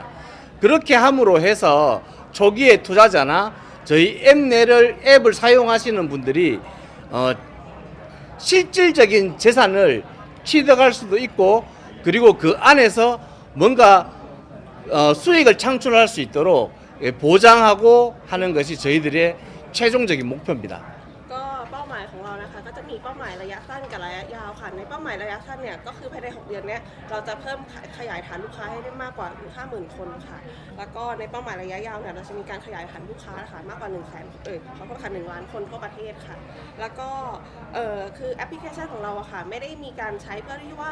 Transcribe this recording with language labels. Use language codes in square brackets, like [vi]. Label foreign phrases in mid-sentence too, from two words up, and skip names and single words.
[ko] 그렇게 함으로 해서 초기에 투자자나 저희 앱을 사용하시는 분들이 실질적인 재산을 취득할 수도 있고 그리고 그 안에서 뭔가 수익을 창출할 수 있도록 보장하고 하는 것이 저희들의 최종적인 목표입니다. [th] ก็เป้าหมายของเรานะคะก็จะมีเป้าหมายระยะสั้นกับระยะยาวค่ะในเป้าหมายระยะสั้นเนี่ยก็คือภายใน6 เดือนเนี้ยเราจะเพิ่มขยายฐานลูกค้าให้ได้มากกว่า 50,000 คนค่ะแล้วก็ในเป้าหมายระยะยาวเนี่ยเราจะมีการขยายฐานลูกค้า ค่ะมากกว่าเขาก็ค่ะ1 ล้านคนทั่วประเทศค่ะแล้วก็คือแอปพลิเคชันของเราอะค่ะไม่ได้มีการใช้เพื่อที่ว่า